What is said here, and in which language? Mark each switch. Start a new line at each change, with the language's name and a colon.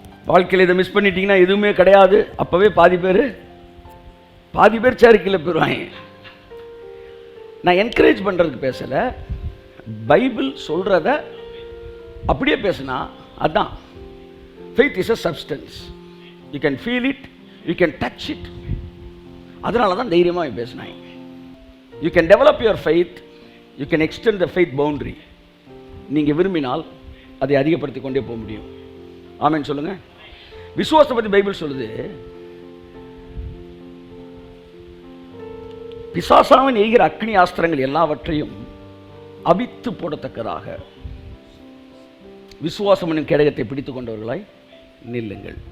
Tamil: வாழ்க்கையில் இதை மிஸ் பண்ணிட்டீங்கன்னா எதுவுமே கிடையாது. அப்பவே பாதி பேர் சேர்க்கையில் போயிடுவாங்க. நான் என்கரேஜ் பண்றதுக்கு பேசல, பைபிள் சொல்றத அப்படியே பேசினா அதான்.
English: faith is a substance, you can feel it, you can touch it.
Tamil: அதனால தான் தைரியமாக பேசினாங்க.
English: you can develop your faith, you can extend the faith boundary.
Tamil: நீங்கள் விரும்பினால் அதை அதிகப்படுத்தி கொண்டே போக முடியும். ஆமென் சொல்லுங்க. விசுவாசத்தை பற்றி பைபிள் சொல்லுது, பிசாசாவின் எய்கிற அக்னி ஆஸ்திரங்கள் எல்லாவற்றையும் அவித்து போடத்தக்கதாக விசுவாசம் என்னும் கேடகத்தை பிடித்துக் கொண்டவர்களாய் நில்லுங்கள்.